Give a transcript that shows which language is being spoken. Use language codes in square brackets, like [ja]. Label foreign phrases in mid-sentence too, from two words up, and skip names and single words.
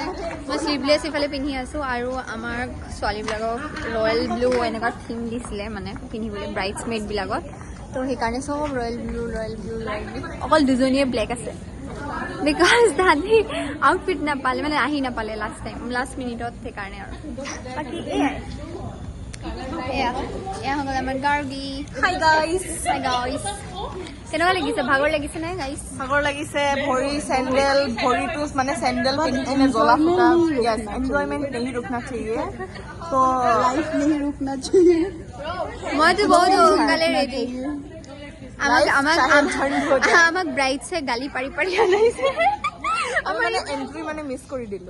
[as] মই শ্লিভলেছ ইফালে পিন্ধি আছোঁ আৰু আমাৰ ছোৱালীবিলাকক [en] royal blue [as] এনেকুৱা থিম দিছিলে মানে পিন্ধিবলৈ ব্ৰাইডছমেইডবিলাকত তো সেইকাৰণে চব [en] royal blue [as] অকল দুজনীয়ে ব্লেক আছে বিকজ তাহাঁতি আউটফিট নাপালে মানে আহি নাপালে [en] last minute [as] সেইকাৰণে আৰু বাকী এয়া হৈ গ'ল আমাৰ গাৰ্গী [en] hi guys [as] কেনেকুৱা লাগিছে ভাগৰ লাগিছে নে গাইজ ভাগৰ লাগিছে ভৰি চেণ্ডেল ভৰিটো মানে চেণ্ডেল পিন্ধি কিনে জ্বলা ফুটা এনজয়মেণ্ট [hi] नहीं रुकना चाहिए तो लाइफ नहीं रुकना चाहिए [as] মইতো বহুত সোনকালে ৰেডি আমাক ব্ৰাইডছে গালি পাৰি পাৰি আনাইছে আমি মানে এন্ট্ৰি মানে মিছ কৰি দিলোঁ